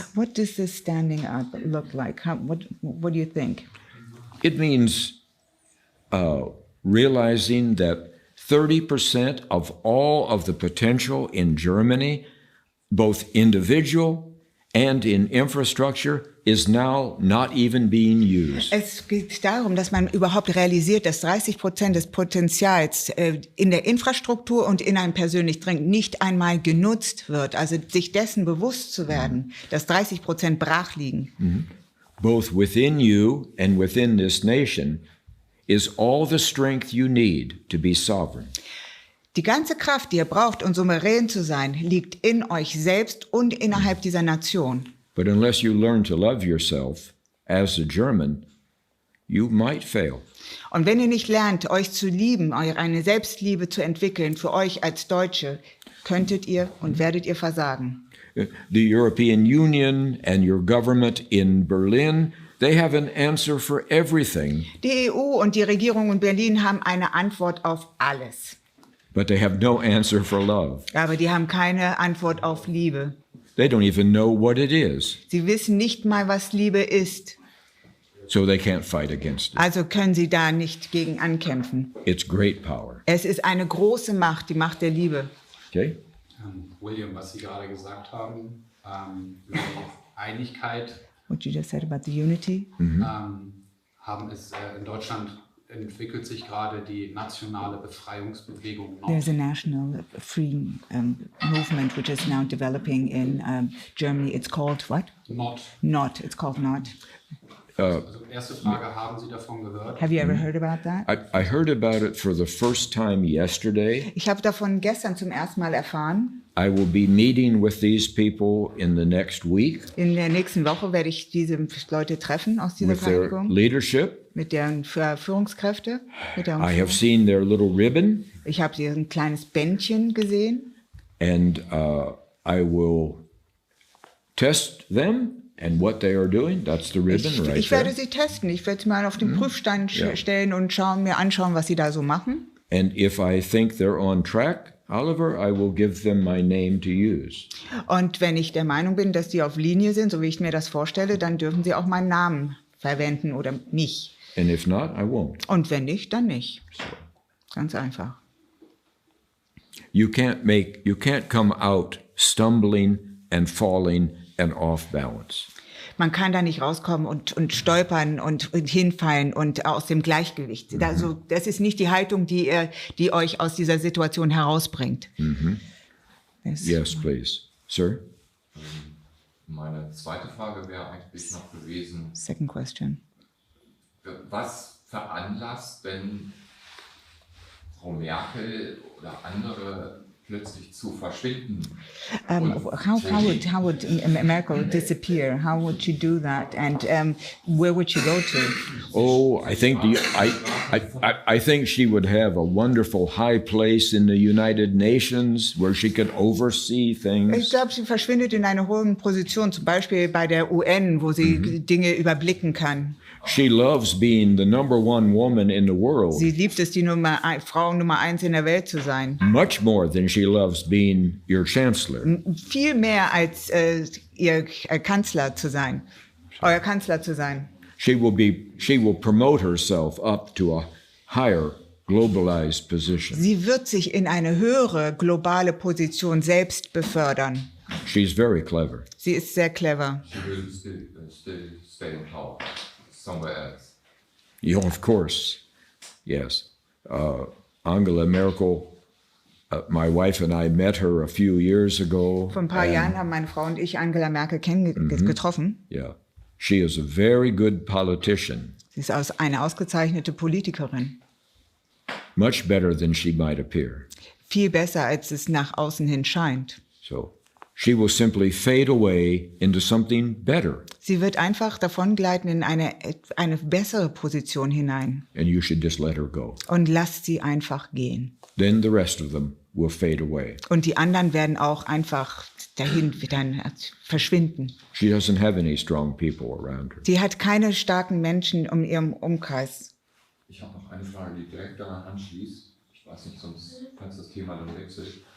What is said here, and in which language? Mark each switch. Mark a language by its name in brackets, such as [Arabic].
[English] What does this standing up look like? What do you think? It means realizing that 30% of all of the potential in Germany, both individual and in infrastructure is now not even being used. [German] Es geht darum, dass man überhaupt realisiert, dass 30% des Potenzials in der Infrastruktur und in einem persönlichen Training nicht einmal genutzt wird. Also sich dessen bewusst zu werden, dass 30% brach liegen. [English] Both within you and within this nation is all the strength you need to be sovereign. [German] Die ganze Kraft, die ihr braucht, um souverän zu sein, liegt in euch selbst und innerhalb dieser Nation. [English] But unless you learn to love yourself as a German, you might fail. [German] Und wenn ihr nicht lernt, euch zu lieben, eine Selbstliebe zu entwickeln für euch als Deutsche, könntet ihr und werdet ihr versagen. [English] The European Union and your government in Berlin, they have an answer for everything. [German] Die EU und die Regierung in Berlin haben eine Antwort auf alles. [English] But they have no answer for love. [German] Aber die haben keine Antwort auf Liebe. [English] They don't even know what it is, [German] Sie wissen nicht mal, was Liebe ist. [English] so they can't fight against it. [German] Also können sie da nicht gegen ankämpfen. [English] It's great power. [German] Es ist eine große Macht, die Macht der Liebe. [English] Okay? [German] William, was Sie gerade gesagt haben, über die Einigkeit, [English] What you just said about the unity. [German] haben es in Deutschland entwickelt sich gerade die nationale Befreiungsbewegung [English] There's a Nord. national freeing movement which is now developing in Germany. It's called what? Nord. It's called Nord. [German] Also erste Frage, haben Sie davon gehört? [English] Have you ever heard about that? I heard about it for the first time yesterday. [German] Ich habe davon gestern zum ersten Mal erfahren. [English] I will be meeting with these people in the next week [German] In der nächsten Woche werde ich diese Leute treffen aus dieser [English] with their [German] Vereinigung, [English] leadership. [German] mit deren Führungskräfte. Mit deren [English] I have seen their little ribbon, [German] Ich habe hier ein kleines Bändchen gesehen [English] and I will test them and what they are doing. That's the ribbon right [German] ich werde [English] there. [German] sie testen. Ich werde sie mal auf den Prüfstein Ja. stellen und mir anschauen, was sie da so machen. [English] And if I think they're on track, Oliver, I will give them my name to use. [German] Und wenn ich der Meinung bin, dass die auf Linie sind, so wie ich mir das vorstelle, dann dürfen sie auch meinen Namen verwenden oder mich. [English] And if not, I won't. [German] Und wenn nicht, dann nicht. Ganz einfach. [English] You can't come out stumbling and falling and off balance. [German] Man kann da nicht rauskommen und stolpern und hinfallen und aus dem Gleichgewicht. Also, das ist nicht die Haltung, die euch aus dieser Situation herausbringt. [English] Yes, please. Sir? [German] Meine zweite Frage wäre eigentlich noch gewesen, [English] Second question. [German] was veranlasst, wenn Frau Merkel oder andere plötzlich zu verschwinden? [English] How would America disappear? How would she do that? And where would she go to? Oh, I think I think she would have a wonderful high place in the United Nations where she could oversee [German] Ich [English] things. [German] glaube, sie verschwindet in eine hohe Position, zum Beispiel bei der UN, wo sie Dinge überblicken kann. [English] She loves being the number one woman in the world, [German] Sie liebt es, die Frau Nummer 1 in der Welt zu sein. [English] much more than she loves being your chancellor. [German] Viel mehr als ihr Kanzler zu sein, euer Kanzler zu sein. [English] She will promote herself up to a higher globalized position. [German] Sie wird sich in eine höhere globale Position selbst befördern. [English] She's very clever. [German] Sie ist sehr clever. [English] She will still stay in power somewhere else. Yeah, of course. Yes. Angela Merkel, my wife and I met her a few years ago. [German] Vor ein paar Jahren haben meine Frau und ich Angela Merkel getroffen. [English] Yeah. She is a very good politician, [German] Sie ist eine ausgezeichnete Politikerin. [English] much better than she might appear. [German] Viel besser, als es nach außen hin scheint. [English] So she will simply fade away into something better, [German] Sie wird einfach davongleiten in eine bessere Position hinein. [English] and you should just let her go. [German] Und lasst sie einfach gehen. [English] Then the rest of them will fade away. [German] Und die anderen werden auch einfach dahin dann verschwinden. [English] She doesn't have any strong people around her. [German] Sie hat keine starken Menschen um ihrem Umkreis. Ich habe noch eine Frage, die direkt daran anschließt. Ich weiß nicht, sonst kannst das Thema dann wechseln.